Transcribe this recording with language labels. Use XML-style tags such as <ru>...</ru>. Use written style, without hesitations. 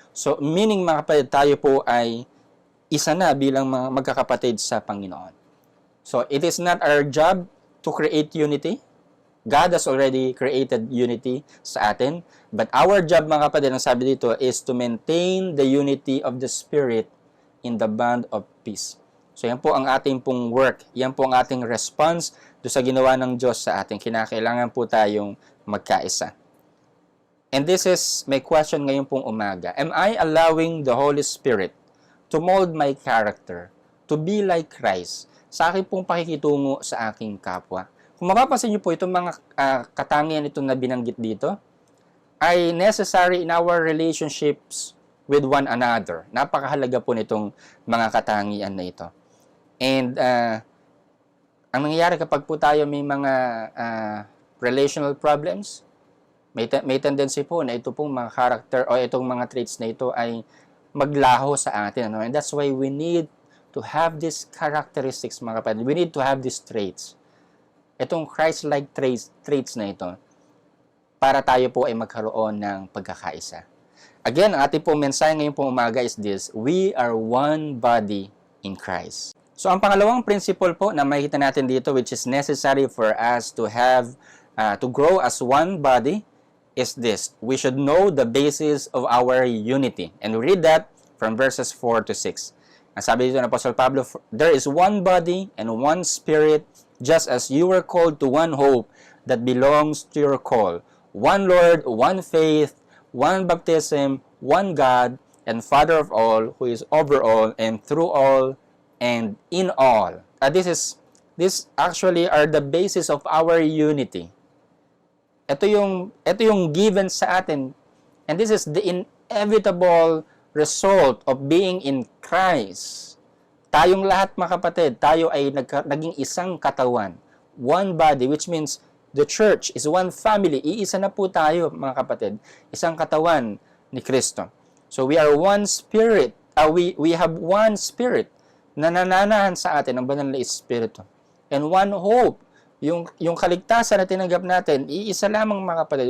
<tl>So, meaning mga kapatid, tayo po ay isa na bilang mga magkakapatid sa Panginoon.</tl> <en>So, it is not our job to create unity. God has already created unity</en> <tl>sa atin.</tl> <en>But our job</en> <tl>mga kapatid, ang sabi dito,</tl> <en>is to maintain the unity of the Spirit in the bond of peace.</en> <tl>So, yan po ang ating pong work. Yan po ang ating response do sa ginawa ng Diyos sa ating. Kinakailangan po tayong magkaisa.</tl> <en>And this is my question</en> <tl>ngayon pong umaga.</tl> <en>Am I allowing the Holy Spirit to mold my character, to be like Christ,</en> <tl>sa aking pong pakikitungo sa aking kapwa? Kung mapapansin niyo po, itong mga katangian ito na binanggit dito, ay</tl> <en>necessary in our relationships with one another.</en> <tl>Napakahalaga po nitong mga katangian na ito. And ang nangyayari kapag po tayo may mga relational problems, may tendency po na ito pong mga character o itong mga traits na ito ay maglaho sa atin.</tl> <en>And that's why we need to have these characteristics, mga kapatid. We need to have these traits.</en> <tl>Itong Christ-like traits na ito para tayo po ay magkaroon ng pagkakaisa.</tl> <en>Again,</en> <tl>ang ating pong mensahe ngayon pong umaga</tl> <en>is this: we are one body in Christ. So,</en> <tl>ang pangalawang principle po na makikita natin dito,</tl> <en>which is necessary for us to have, to grow as one body, is this: we should know the basis of our unity. And we read that from verses 4 to 6.</en> <tl>Ang sabi dito ng Apostle Pablo,</tl> <en>there is one body and one spirit, just as you were called to one hope that belongs to your call. One Lord, one faith, one baptism, one God, and Father of all, who is over all, and through all, and in all. This actually are the basis of our unity.</en> <tl>Ito yung given sa atin.</tl> <en>And this is the inevitable result of being in Christ.</en> <tl>Tayong lahat, mga kapatid, tayo ay naging isang katawan.</tl> <en>One body, which means the church is one family.</en> <tl>Iisa na po tayo, mga kapatid. Isang katawan ni Kristo.</tl> <en>So we are one spirit. We have one spirit</en> <tl>na nananahan sa atin ng banal na Espiritu.</tl> <en>And one hope.</en> <tl>Yung kaligtasan na tinanggap natin, iisa lamang, mga kapatid.</tl>